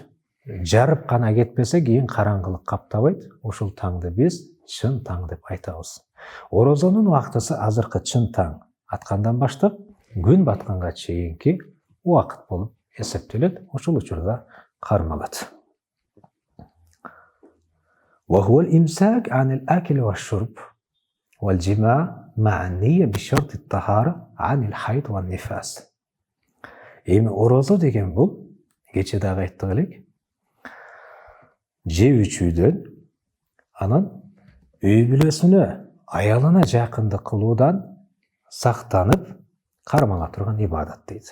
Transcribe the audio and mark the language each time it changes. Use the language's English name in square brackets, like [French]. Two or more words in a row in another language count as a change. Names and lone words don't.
[Kyrgyz] Жарып гана кетпесе кийин караңгылык каптабайт. Ошол таңды биз чын таң деп айтабыз. Орозонун вактысы азыркы чын таң аткандан баштап күн батканга чейинки убакыт болуп эсептелет. Ошол учурда кармалат. [Arabic] وهو الإمساك عن الأكل والشرب والجماع مع النية بشرط الطهارة عن الحيض والنفاس. [Kyrgyz] Эми орозо деген бул кече дагы айттык элек. Же үчүүдөн анан үй бүлөсүнө, аялына жакындык кылуудан сактанып кармала турган ибадат дейт.